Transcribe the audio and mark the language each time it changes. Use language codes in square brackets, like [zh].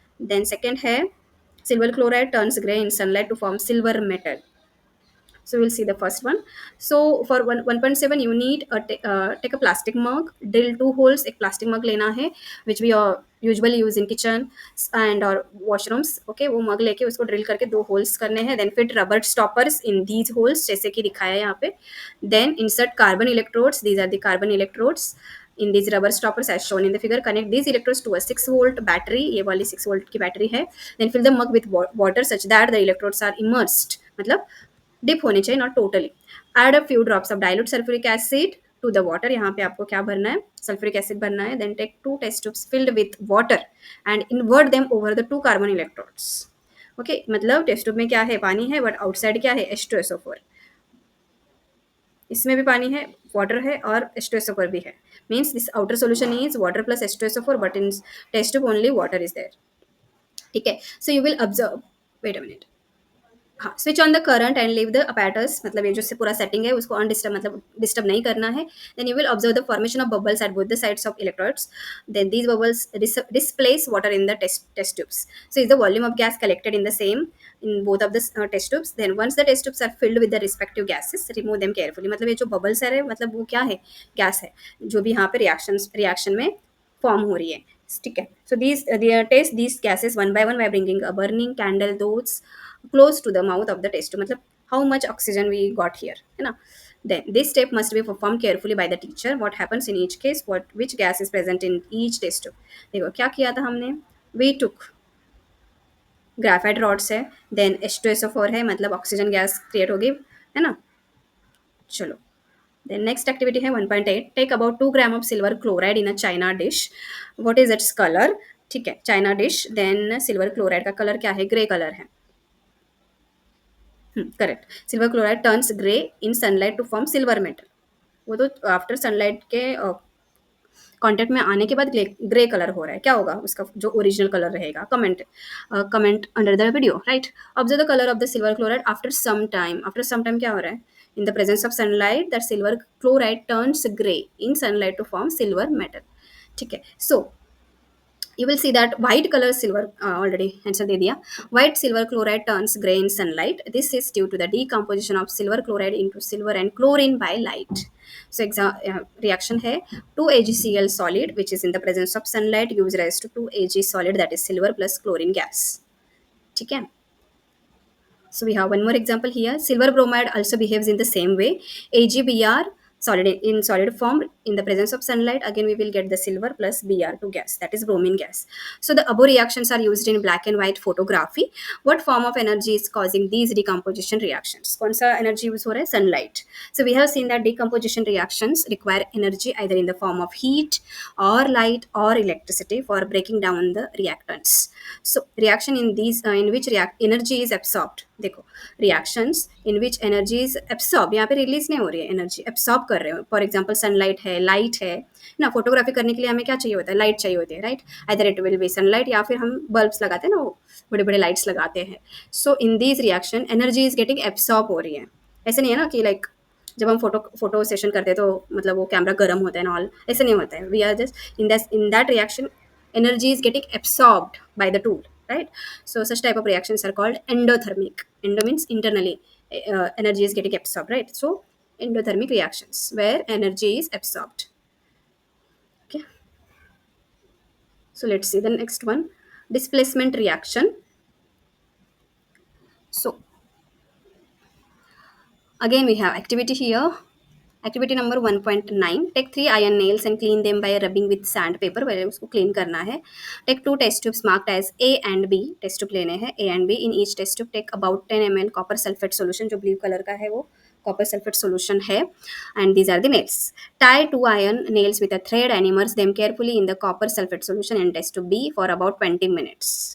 [en] Then second है silver chloride turns gray in sunlight to form silver metal. So we'll see the first one. So for 1.7, you need take a plastic mug, drill two holes. [hi] एक plastic mug लेना है, [en] which we usually use in kitchen and or washrooms. [hi] Okay, वो mug लेके उसको drill करके दो holes करने हैं. [en] Then fit rubber stoppers in these holes, [hi] जैसे कि दिखाया है यहाँ पे. [en] Then insert carbon electrodes. These are the carbon electrodes in these rubber stoppers as shown in the figure. Connect these electrodes to a 6-volt battery. [hi] ये वाली 6 volt की battery है. [en] Then fill the mug with water such that the electrodes are immersed. [hi] मतलब dip होने चाहिए, [en] Not totally. Add a few drops of dilute sulphuric acid to the water. [hi] यहाँ पे आपको क्या भरना है? सल्फ्यूरिक एसिड भरना है. [en] Then take two test tubes filled with water and invert them over the two carbon electrodes. [hi] Okay, मतलब test tube में क्या है? पानी है, बट आउटसाइड क्या है? [en] H2SO4. [hi] इसमें भी पानी है, वाटर है और H2SO4 भी है. [en] Means this outer solution is water plus H2SO4, but in test tube only water is there. ठीक है. So you will observe, wait a minute. हाँ, switch on the current and leave the apparatus. [hi] मतलब ये जो से पूरा setting है उसको अनडिस्टर्ब, मतलब डिस्टर्ब नहीं करना है. [en] Then you will observe the formation of bubbles at both the sides of electrodes. Then these bubbles displace water in the test tubes. So is the volume of gas collected in the same in both of the test tubes. Then once the test tubes are filled with the respective gases, remove them carefully. [hi] मतलब ये जो bubbles है, मतलब वो क्या है? Gas है जो भी यहाँ पे रिएक्शन में फॉर्म हो रही है. ठीक है. [en] So test these gases one by one by bringing a burning candle those close to the mouth of the test tube. मतलब how much oxygen we got here, है ना? Then this step must be performed carefully by the teacher. What happens in each case? Which gas is present in each test tube? [hi] देखो क्या किया था हमने. [en] We took [hi] graphite rods है. Then H2SO4 है, मतलब ऑक्सीजन गैस क्रिएट होगी, है ना? चलो. [en] Then next activity है 1.8. Take about 2 gram of silver chloride in a china dish. What is its colour? ठीक है, china dish. [hi] Then silver chloride का कलर क्या है? ग्रे कलर है. [en] Correct. Silver chloride turns grey in sunlight to form silver metal. [hi] वो तो after sunlight के contact में आने के बाद ग्रे कलर हो रहा है. क्या होगा उसका जो ओरिजिनल कलर रहेगा? [en] comment under the video, [hi] right? [en] Observe the colour of the silver chloride after some time. After some time [hi] क्या हो रहा है? [en] In the presence of sunlight that silver chloride turns grey in sunlight to form silver metal. [hi] ठीक है. [en] So you will see that white color silver, already answer दे दिया. White silver chloride turns gray in sunlight. This is due to the decomposition of silver chloride into silver and chlorine by light. So reaction है 2AgCl solid which is in the presence of sunlight gives rise to 2Ag solid, that is silver plus chlorine gas. [hi] ठीक है. [en] So we have one more example here. Silver bromide also behaves in the same way. AgBr solid in solid form in the presence of sunlight. Again, we will get the silver plus Br2 gas, that is bromine gas. So the above reactions are used in black and white photography. What form of energy is causing these decomposition reactions? [hi] कौन सा energy use हो रहा है? [en] Sunlight. So we have seen that decomposition reactions require energy either in the form of heat or light or electricity for breaking down the reactants. So reaction in these in which energy is absorbed. [hi] देखो, [en] reactions in which energy is absorbed, [hi] यहाँ पे release नहीं हो रही है, energy absorb कर रहे हो. फॉर एग्जाम्पल सनलाइट है, लाइट है ना. फोटोग्राफी करने के लिए हमें क्या चाहिए होता है? लाइट चाहिए होती है, right? Either it will be sunlight या फिर हम बल्ब्स लगाते हैं ना, वो बड़े बड़े लाइट्स लगाते हैं. सो in this reaction energy is getting absorb हो रही है. ऐसे नहीं है ना कि लाइक जब हम फोटो सेशन करते हैं तो मतलब वो कैमरा गर्म होता है ना, ऑल ऐसे नहीं होता है. [en] We are just in that reaction energy is getting absorbed by the tool, right? So such type of reactions are called endothermic. Endo means internally, energy is getting absorbed, right? So endothermic reactions where energy is absorbed. Okay, so let's see the next one, displacement reaction. So again we have activity here. Activity number 1.9, take 3 iron nails and clean them by rubbing with sandpaper. [hi] पहले उसको clean करना है. [en] Take 2 test tubes marked as A and B. [hi] Test tube लेने हैं A and B. [en] In each test tube take about 10 ml copper sulphate solution. [hi] जो blue colour का है वो कॉपर सल्फेट सोल्यूशन है. [en] And these are the nails. Tie 2 iron nails with a thread and immerse them carefully in the copper sulfate solution in test tube B for about 20 minutes.